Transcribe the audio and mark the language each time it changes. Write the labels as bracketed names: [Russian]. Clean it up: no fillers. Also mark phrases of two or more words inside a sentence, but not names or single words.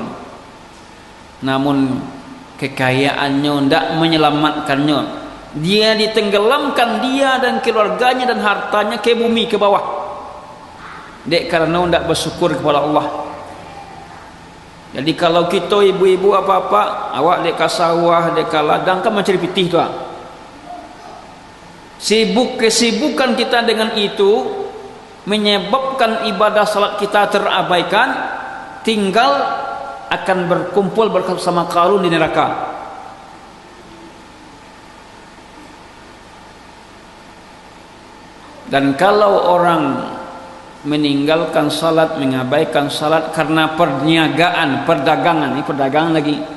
[Indonesian] Namun kekayaannya tidak menyelamatkannya. Dia ditenggelamkan, dia dan keluarganya dan hartanya ke bumi, ke bawah. Dek karena tidak bersyukur kepada Allah. Jadi kalau kita ibu-ibu apa-apa, [Minangkabau] awak dek sawah, dek ladang, kan mencari pitih tu. [Indonesian] Kesibukan kita dengan itu menyebabkan ibadah salat kita terabaikan, tinggal akan berkumpul bersama Qarun di neraka. Dan kalau orang meninggalkan salat, mengabaikan salat karena perniagaan, perdagangan, ini perdagangan lagi,